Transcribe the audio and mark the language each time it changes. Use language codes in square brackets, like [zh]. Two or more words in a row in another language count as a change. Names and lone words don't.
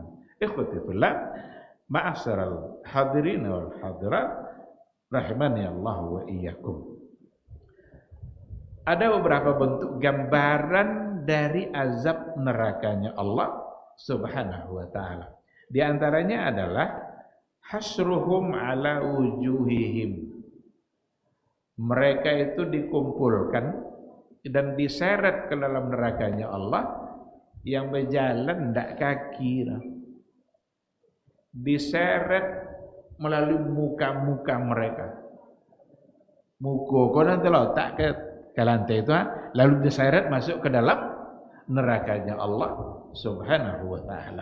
[ar] إخوتي في الله معاشر الحاضرين والحاضرات رحمني الله وإياكم. [id] ada beberapa bentuk gambaran dari azab nerakanya Allah [ar] سبحانه وتعالى. [id] Di antaranya adalah [ar] حشرهم على وجوههم. [id] Mereka itu dikumpulkan dan diseret ke dalam nerakanya Allah yang berjalan ndak kaki. Diseret melalui muka-muka mereka. Muka kono terletak ke lantai itu, lalu diseret masuk ke dalam nerakanya Allah [ar] سبحانه وتعالى.